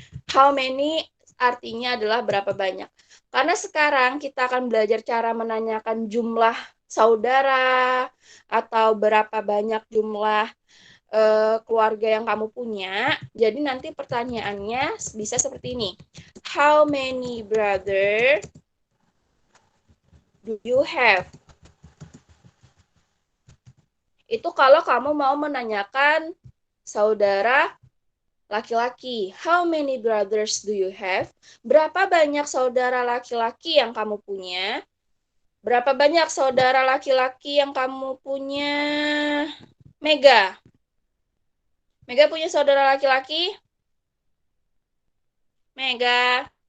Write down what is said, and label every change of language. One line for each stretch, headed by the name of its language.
English: How many
Indonesian: artinya adalah berapa banyak. Karena sekarang kita akan belajar cara menanyakan jumlah saudara atau berapa banyak jumlah keluarga yang kamu punya. Jadi nanti pertanyaannya bisa seperti ini.
English: How many brother do you have?
Indonesian: Itu kalau kamu mau menanyakan saudara laki-laki.
English: How many brothers do you have?
Indonesian: Berapa banyak saudara laki-laki yang kamu punya? Berapa banyak saudara laki-laki yang kamu punya? Mega. Mega punya saudara laki-laki? Mega.